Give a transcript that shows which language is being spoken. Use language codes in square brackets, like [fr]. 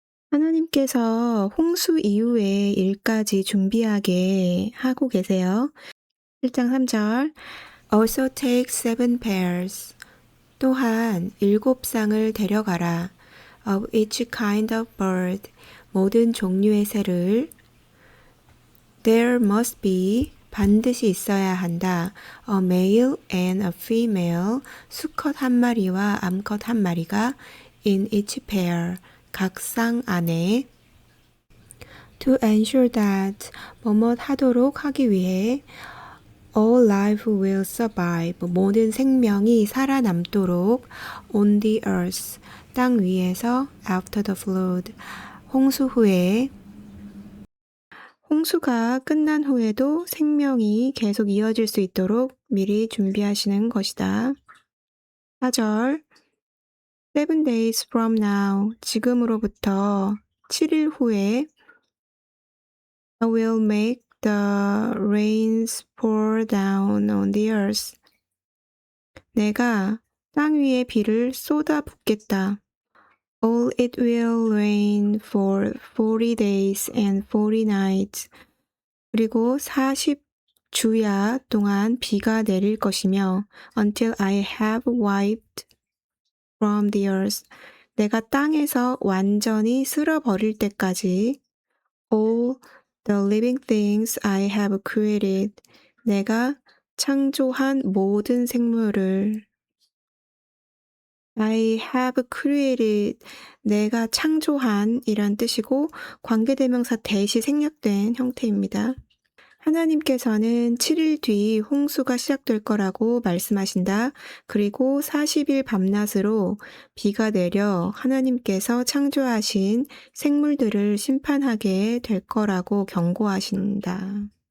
[ko] 하나님께서 홍수 이후의 일까지 준비하게 하고 계세요. [en] 1장 3절 Also take 7 pairs [ko] 또한 7쌍을 데려가라 [en] of each kind of bird [ko] 모든 종류의 새를 [en] There must be [ko] 반드시 있어야 한다. [en] A male and a female [ko] 수컷 한 마리와 암컷 한 마리가 [en] in each pair [ko] 각 쌍 안에 [en] to ensure that [ko] 뭐뭇 하도록 하기 위해 [en] all life will survive [ko] 모든 생명이 살아남도록 [en] on the earth [ko] 땅 위에서 [en] after the flood [ko] 홍수 후에 홍수가 끝난 후에도 생명이 계속 이어질 수 있도록 미리 준비하시는 것이다. [en] 4절 7 days from now [ko] 지금으로부터 7일 후에 [en] I will make the rains pour down on the earth [ko] 내가 땅 위에 비를 쏟아붓겠다. [en] All it will rain for 40 days and 40 nights [ko] 그리고 40주야 동안 비가 내릴 것이며 [en] until I have wiped from the earth [ko] 내가 땅에서 완전히 쓸어버릴 때까지 [en] all the living things I have created [ko] 내가 창조한 모든 생물을 [en] I have created [ko] 내가 창조한 이란 뜻이고 관계대명사 대시 생략된 형태입니다. 하나님께서는 7일 뒤 홍수가 시작될 거라고 말씀하신다. 그리고 40일 밤낮으로 비가 내려 하나님께서 창조하신 생물들을 심판하게 될 거라고 경고하신다.